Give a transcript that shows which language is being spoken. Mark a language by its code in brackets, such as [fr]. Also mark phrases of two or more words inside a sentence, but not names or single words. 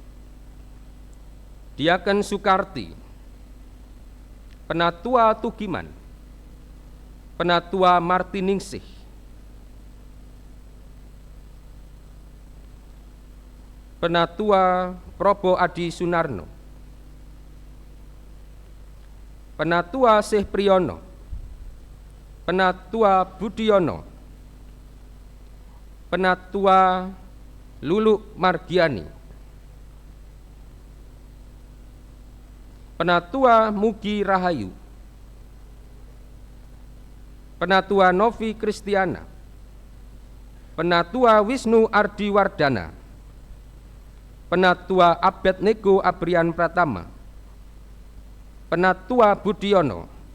[id] Diaken Sukarti. Penatua Tugiman. Penatua Martiningsih. Penatua Probo Adi Sunarno. Penatua Syekh Priyono. Penatua Budiono. Penatua Lulu Margiani. Penatua Mugi Rahayu. Penatua Novi Kristiana. Penatua Wisnu Ardiwardana. Penatua Abednego Abrian Pratama. Penatua Budiono.